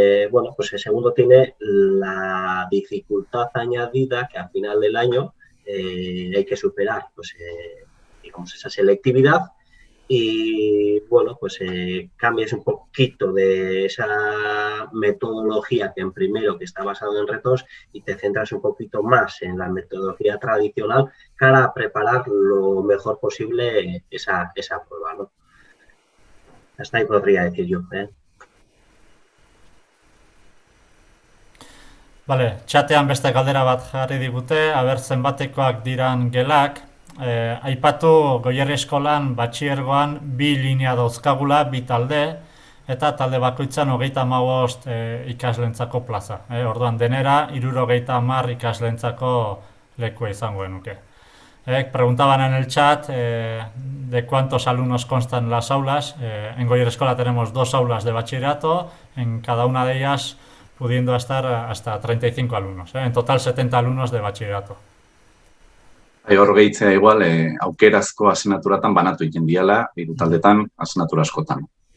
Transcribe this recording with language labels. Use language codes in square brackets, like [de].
[es] Bueno, pues el segundo tiene la dificultad añadida que al final del año hay que superar, pues, digamos, esa selectividad y, bueno, pues cambias un poquito de esa metodología que en primero, que está basado en retos, y te centras un poquito más en la metodología tradicional para preparar lo mejor posible esa prueba, ¿no? Hasta ahí podría decir yo, [eu] Bale, txatean beste galdera bat jarri digute, aber zenbatekoak diran gelak. Aipatu Goierri Eskolan batxiergoan 2 linea dauzkagula, 2 talde, eta talde bakoitzan 35 ikaslentzako plaza. Orduan denera 70 ikaslentzako lekua izango genuke. [es] Preguntaban en el chat de cuántos alumnos constan las aulas. En Goierri Eskola tenemos 2 aulas de bachillerato, en cada una de ellas pudiendo estar hasta 35 alumnos. En total 70 alumnos de bachillerato. [eu] Hor gehitzea igual, aukerazko asignaturatan banatu egiten diala, 3 taldetan asignatura askotan.